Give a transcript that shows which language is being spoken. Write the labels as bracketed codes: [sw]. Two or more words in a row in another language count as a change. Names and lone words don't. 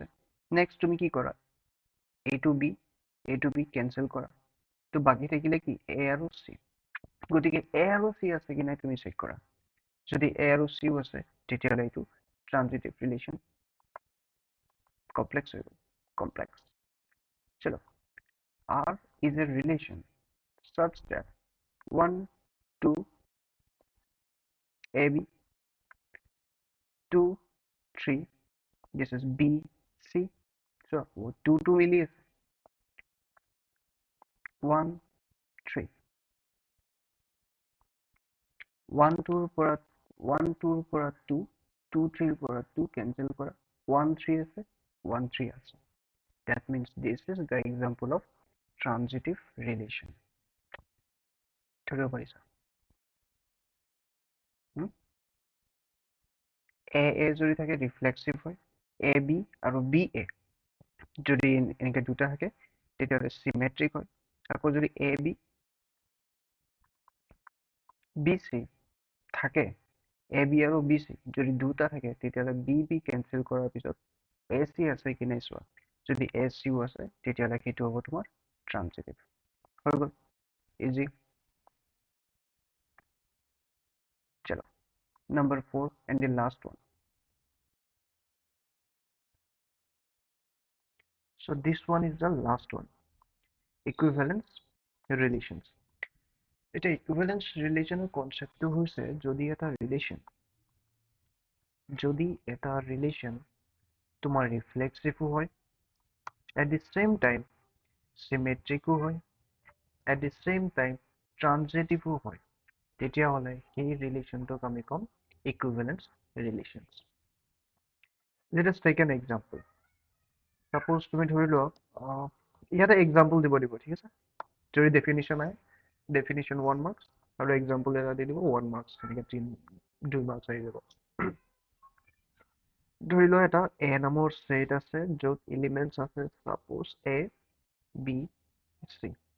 [as] নেক্সট তুমি কি কৰা, এ টু বি কেনচেল কৰা, তো বাকী থাকিলে কি এ আৰু চি। গতিকে এ আৰু চি আছে কি নাই তুমি চেক কৰা, যদি এ আৰু চিও আছে তেতিয়াহ'লে এইটো [en] transitive relation complex [as] হৈ গ'ল, কমপ্লেক্স। চলো, [en] R is a relation such that [as] 1 2 AB 2 3 [en] this is B C, so [as] 2 2 মিলি আছে 1 3 1 2 ৰ পৰা 1 2 ৰ পৰা 2 2 3 ৰ পৰা 2 কেনসেল কৰা, 1 3 আছে 1 3 আছে। [en] That means this is the example of transitive relation. [as] ধৰিব পাৰিছা? এ যদি থাকে ৰিফ্লেক্সিভ হয়, এ বি আৰু বি এ যদি এনেকে দুটা থাকে তেতিয়াহ'লে চিমেট্ৰিক হয়। আকৌ যদি এ বি বি চি থাকে, এ বি আৰু বি চি যদি দুটা থাকে তেতিয়াহ'লে বি বি কেনচেল কৰাৰ পিছত এ চি আছে কি নাই চোৱা, যদি এ চিও আছে তেতিয়াহ'লে সেইটো হ'ব তোমাৰ ট্ৰানজিটিভ। হৈ গ'ল, ইজি। চলো, [en] number 4 and the last one. So this one is the last one, equivalence relations. [as] এটা [en] equivalence relation [as] কনচেপ্টটো হৈছে যদি এটা ৰিলেশ্যন তোমাৰ ৰিফ্লেক্সিভো হয়, [en] at the same time [as] চিমেট্ৰিকো হয়, [en] at the same time [as] ট্ৰানজিটিভো হয়, তেতিয়াহ'লে সেই ৰিলেশ্যনটোক আমি ক'ম [en] equivalence relations. Let us take an example. [as] Suppose তুমি ধৰি লোৱা ইয়াতে এক্সাম্পল দিব ঠিক আছে, যদি ডেফিনিশ্যন আহে ডেফিনিশ্যন 1 মাৰ্কছ আৰু এক্সাম্পল এটা দি দিব 1 মাৰ্কছ, এনেকৈ 2 মাৰ্কছ আহি যাব। ধৰি লোৱা এটা এ নামৰ ছেট আছে য'ত এলিমেণ্টছ আছে সাপোজ এ বি চি।